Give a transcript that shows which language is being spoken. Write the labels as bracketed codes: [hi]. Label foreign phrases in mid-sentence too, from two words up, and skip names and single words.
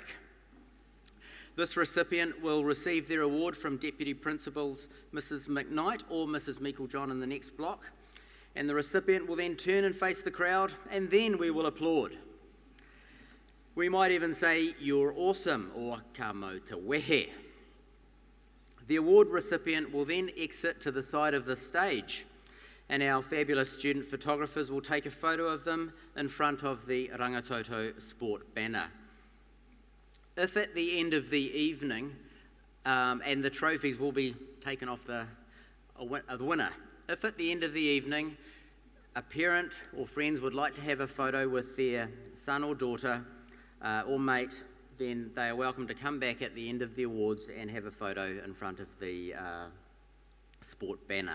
[en] This recipient will receive their award from Deputy Principals Mrs. McKnight or Mrs. Meiklejohn in the next block, and the recipient will then turn and face the crowd, and then we will applaud. We might even say, "You're awesome," or [mi] "Ka mau te wehe." [en] The award recipient will then exit to the side of the stage, and our fabulous student photographers will take a photo of them in front of the Rangitoto sport banner. If at the end of the evening, and the trophies will be taken off the winner, if at the end of the evening a parent or friends would like to have a photo with their son or daughter or mate, then they are welcome to come back at the end of the awards and have a photo in front of the sport banner.